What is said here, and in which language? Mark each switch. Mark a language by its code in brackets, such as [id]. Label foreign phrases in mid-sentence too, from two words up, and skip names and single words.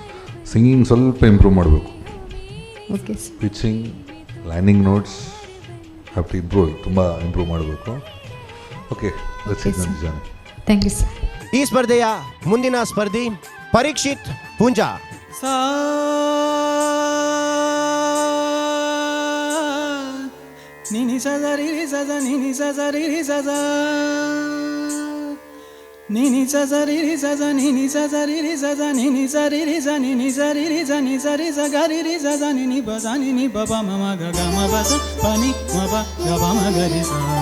[kn] ಸಿಂಗಿಂಗ್ ಸ್ವಲ್ಪ ಇಂಪ್ರೂವ್ ಮಾಡಬೇಕು. [en] okay sir. pitching, landing notes have to improve, [kn] ತುಂಬ ಇಂಪ್ರೂವ್ ಮಾಡಬೇಕು. [en] okay, Johnny. thank you sir. [kn] ಈ ಸ್ಪರ್ಧೆಯ ಮುಂದಿನ ಸ್ಪರ್ಧಿ ಪರೀಕ್ಷಿತ್ ಪೂಂಜಾ. ನಿನಿ ಸಜರಿ ಸಜ ನಿನಿ ಸಜರಿ ಸಜ ನಿನಿ ಸಜರಿ ಸಜ ನಿನಿ ಸಜರಿ ಸಜ ನಿನಿ ಸರಿ ಸ ನಿನಿ ಸರಿ ಸ ನಿ ಸರಿ ಸ ಗರಿ ರಿ ಸಜ ನಿನಿ ಬಸ ನಿನಿ ಬಬ ಮಮ ಗ ಗ ಮ ಬಸ ಪನಿ ಮ ಬ ಗ ಬ ಮ ಗರಿ ಸ.